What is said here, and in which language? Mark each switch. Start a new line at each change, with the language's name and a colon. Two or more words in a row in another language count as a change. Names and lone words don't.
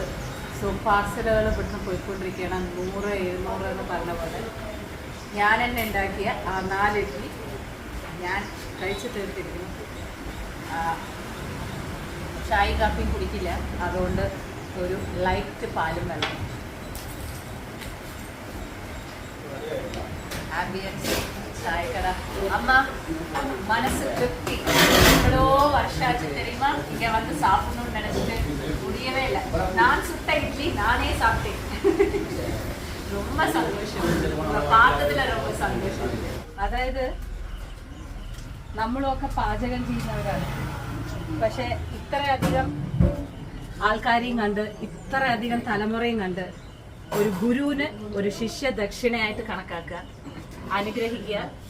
Malayalam: സോ പാർസലുകൾ ഇവിടുന്ന് പോയിക്കൊണ്ടിരിക്കുകയാണ്. 100, 700 എന്ന് പറഞ്ഞ പോലെ ഞാൻ തന്നെ ഉണ്ടാക്കിയ ആ 4 ഇഡ്ഡലി ഞാൻ കഴിച്ചു തീർത്തിരിക്കുന്നു. ചായ കാപ്പിയും കുടിക്കില്ല, അതുകൊണ്ട് ഒരു ലൈറ്റ് പാലും വെള്ളം. ആംബിയൻസ്, ചായക്കട.
Tamil: அம்மா மனசு திருப்தி. எவ்வளோ வருஷாச்சு தெரியுமா இங்க வந்து சாப்பிடணும்னு நினைச்சிட்டு முடியவே இல்லை. நான் சுட்ட இட்லி நானே சாப்பிட்டேன். ரொம்ப സന്തോഷം, பார்த்ததுல ரொம்ப സന്തോഷം.
Malayalam: അതായത് നമ്മളൊക്കെ പാചകം ചെയ്യുന്നവരാണ്, പക്ഷെ ഇത്രയധികം ആൾക്കാരെയും കണ്ട് ഇത്രയധികം തലമുറയും കണ്ട് ഒരു ഗുരുവിന് ഒരു ശിഷ്യ ദക്ഷിണയായിട്ട് കണക്കാക്കുക, അനുഗ്രഹിക്കുക.